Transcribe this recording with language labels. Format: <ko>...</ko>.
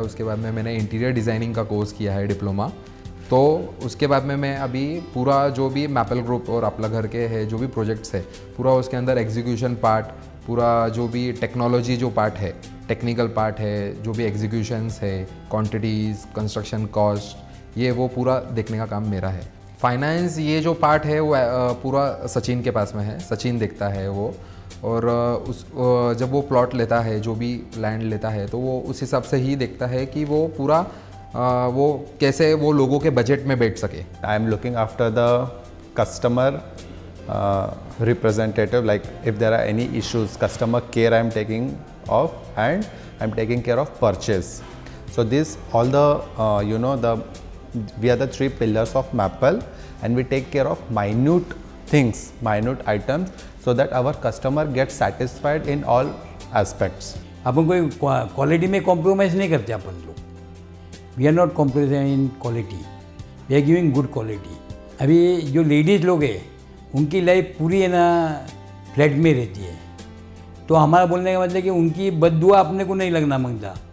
<hi>उसके बाद में मैंने इंटीरियर डिज़ाइनिंग का कोर्स किया है डिप्लोमा। तो उसके बाद में मैं अभी पूरा जो भी मैपल ग्रुप और अपना घर के है जो भी प्रोजेक्ट्स है पूरा उसके अंदर एग्जीक्यूशन पार्ट, पूरा जो भी टेक्नोलॉजी जो पार्ट है, टेक्निकल पार्ट है, जो भी एग्जीक्यूशंस है, क्वांटिटीज़, कंस्ट्रक्शन कॉस्ट, ये वो पूरा देखने का काम मेरा है। फाइनेंस ये जो पार्ट है वो पूरा सचिन के पास में है, सचिन देखता है वो। और जब वो प्लॉट लेता है, जो भी लैंड लेता है, तो वो उस हिसाब से ही देखता है कि वो पूरा वो कैसे वो लोगों के बजट में बैठ सके।</hi> <en>I am looking after the customer representative, like if there are any issues, customer care I am taking off, and I am taking care of purchase. So this all the we are the three pillars of Mappl, and we take care of minute things, minute items, so that our customer gets satisfied in all aspects.</en> <hi>अपन कोई quality में compromise नहीं करते अपन लोग।</hi> <en>We are not compromising in quality, we are giving good quality.</en> <hi>अभी जो ladies लोग हैं उनकी लाइफ पूरी है ना फ्लैट में रहती है, तो हमारा बोलने का मतलब कि उनकी बद्दुआ अपने को नहीं लगना मांगता।</hi>